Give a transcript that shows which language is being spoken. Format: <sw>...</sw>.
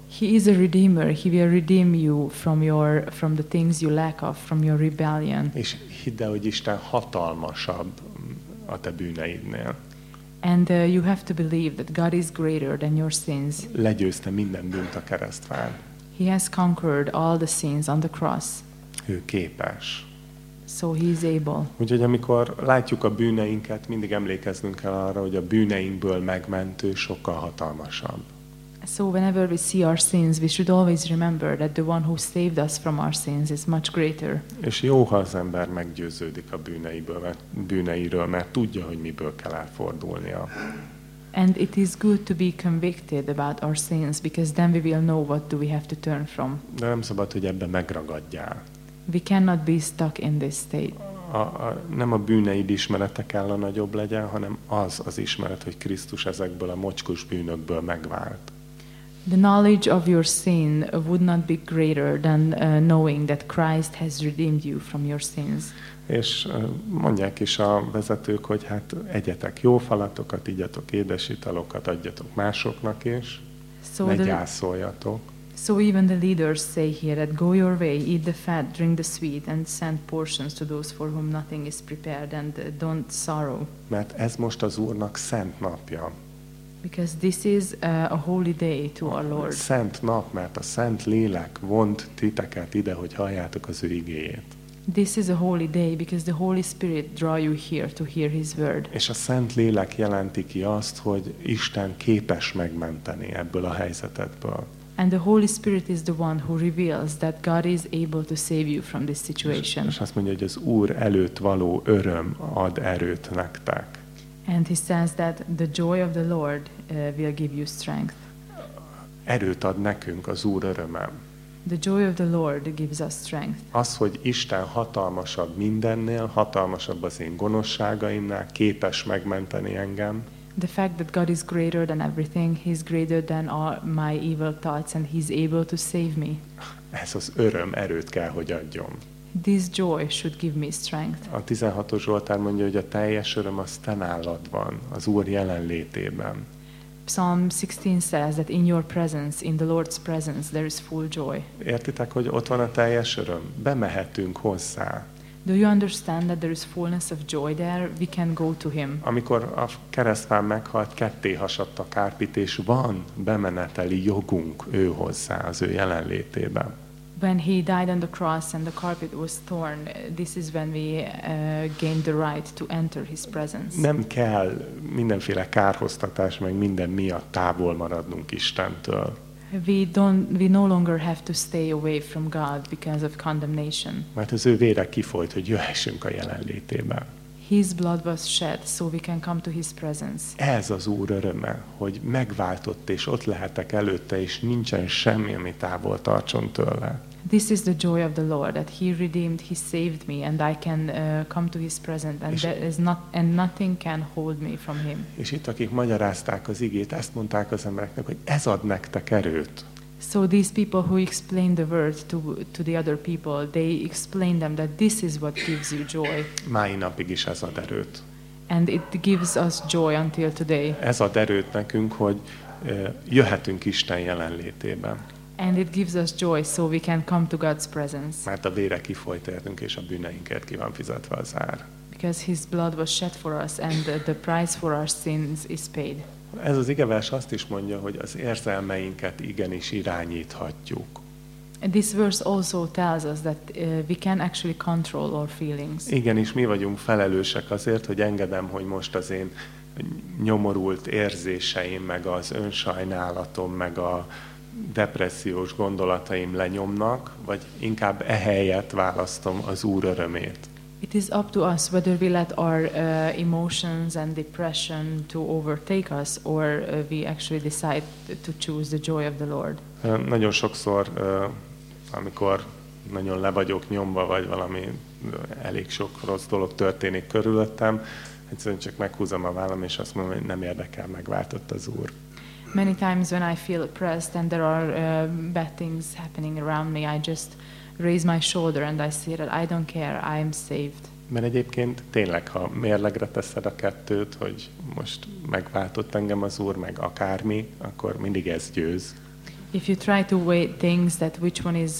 <en>He is a redeemer, he will redeem you from the things you lack of, from your rebellion.</en> <hu>És hidd el, hogy Isten hatalmasabb a te bűneidnél.</hu> <en>And you have to believe that God is greater than your sins.</en> <hu>Legyőzte minden bűnt a keresztfán.</hu> <en>He has conquered all the sins on the cross.</en> <hu>Ő képes.</hu> <en>So he is able.</en> <hu>Úgyhogy amikor látjuk a bűneinket, mindig emlékeznünk kell arra, hogy a bűneinkből megmentő sokkal hatalmasabb.</hu> <en>So whenever we see our sins, we should always remember that the one who saved us from our sins is much greater.</en> <hu>És jó, ha az ember meggyőződik a bűneiről, mert tudja, hogy miből kell elfordulnia.</hu> <en>And it is good to be convicted about our sins, because then we will know what do we have to turn from.</en> <hu>De nem szabad, hogy ebben megragadjál.</hu> <en>We cannot be stuck in this state.</en> <hu>Nem a bűneid ismerete kell a nagyobb legyen, hanem az ismeret, hogy Krisztus ezekből a mocskos bűnökből megvált.</hu> <en>The knowledge of your sin would not be greater than knowing that Christ has redeemed you from your sins.</en> <hu>És mondják is a vezetők, hogy hát egyetek jó falatokat, igyatok édes italokat, adjatok másoknak is, so ne gyászoljatok.</hu> <en>So even the leaders say here that go your way, eat the fat, drink the sweet, and send portions to those for whom nothing is prepared, and don't sorrow.</en> <hu>Mert ez most az Úrnak szent napja.</hu> <en>Because this is a holy day to our Lord.</en> <hu>Szent nap, mert a Szent Lélek vont titeket ide, hogy halljátok az ő igéjét.</hu> <en>This is a holy day because the Holy Spirit draw you here to hear his word.</en> <hu>És a Szent Lélek jelenti ki azt, hogy Isten képes megmenteni ebből a helyzetedből.</hu> <en>And the Holy Spirit is the one who reveals that God is able to save you from this situation.</en> <hu>És azt mondja, hogy az Úr előtt való öröm ad erőt nektek.</hu> <en>And he says that the joy of the Lord will give you strength.</en> <hu>Erőt ad nekünk az Úr öröme.</hu> <en>The joy of the Lord gives us strength.</en> <hu>Az, hogy Isten hatalmasabb mindennél, hatalmasabb az én gonoszságaimnál, képes megmenteni engem.</hu> <en>The fact that God is greater than everything, he is greater than all my evil thoughts, and he is able to save me.</en> <hu>Ez az öröm erőt kell, hogy adjon.</hu> <en>This joy should give me strength.</en> <hu>A 16-os Zsoltár mondja, hogy a teljes öröm az te nálad van, az Úr jelenlétében.</hu> <en>Psalm 16 says that in your presence, in the Lord's presence, there is full joy.</en> <hu>Értitek, hogy ott van a teljes öröm? Bemehetünk hozzá.</hu> <en>Do you understand that there is fullness of joy there? We can go to him.</en> <hu>Amikor a keresztfán meghalt, ketté hasadt a kárpit, és van bemeneteli jogunk ő hozzá, az ő jelenlétébe.</hu> <en>When he died on the cross and the carpet was torn, this is when we gained the right to enter his presence.</en> <hu>Nem kell mindenféle kárhoztatás, meg minden miatt távol maradnunk Istentől.</hu> <en>We no longer have to stay away from God because of condemnation.</en> <hu>Mert az ő vére kifolyt, hogy jöhessünk a jelenlétébe.</hu> <en>His blood was shed so we can come to his presence.</en> <hu>Ez az Úr öröme, hogy megváltott és ott lehetek előtte, és nincsen semmi, ami távol tartson tőle.</hu> <en>This is the joy of the Lord that he redeemed, he saved me and I can come to his presence and there is not and nothing can hold me from him.</en> <hu>És itt akik magyarázták az igét, ezt mondták az embereknek, hogy ez ad nektek erőt.</hu> <en>So these people who explained the word to the other people, they explained them that this is what gives you joy.</en> <hu>Mai napig is ez ad erőt.</hu> <en>And it gives us joy until today.</en> <hu>Ez ad erőt nekünk, hogy jöhetünk Isten jelenlétébe.</hu> <en>And it gives us joy so we can come to God's presence.</en> <hu>Mert a vére kifolyt értünk és a bűneinket ki van fizetve az ár.</hu> <en>Because his blood was shed for us and the price for our sins is paid.</en> <hu>Ez az igevers azt is mondja, hogy az érzelmeinket igenis irányíthatjuk.</hu> <en>This verse also tells us that we can actually control our feelings.</en> <hu>Igenis mi vagyunk felelősek azért, hogy engedem, hogy most az én nyomorult érzéseim meg az önsajnálatom meg a depressziós gondolataim lenyomnak, vagy inkább ehelyett választom az Úr örömét.</hu> <en>It is up to us whether we let our emotions and depression to overtake us, or we actually decide to choose the joy of the Lord.</en> <hu>Nagyon sokszor, amikor nagyon le vagyok nyomva, vagy valami elég sok rossz dolog történik körülöttem, egyszerűen csak meghúzom a vállam, és azt mondom, hogy nem érdekel, megváltott az Úr.</hu> <en>Many times when I feel oppressed and there are bad things happening around me, I just raise my shoulder and I say that I don't care, I am saved.</en> <hu>Mert egyébként tényleg, ha mérlegre teszed a kettőt, hogy most megváltott engem az Úr, meg akármi, akkor mindig ez győz.</hu> <en>If you try to weigh things that which one is</en>